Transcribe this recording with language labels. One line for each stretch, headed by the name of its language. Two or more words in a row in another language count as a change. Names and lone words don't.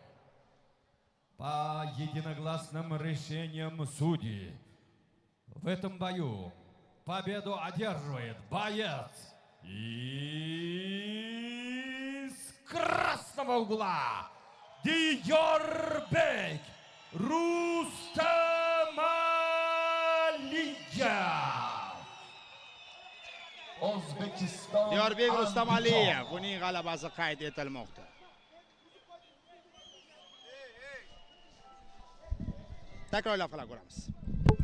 Russian: По единогласным решениям судей в этом бою победу одерживает боец из красного угла Diyorbek Rustamaliyev.
Uzbek: O'zbekiston Diyorbek Rustamaliyev uning g'alabasi qayd etilmoqda. Takrorlab qilib ko'ramiz.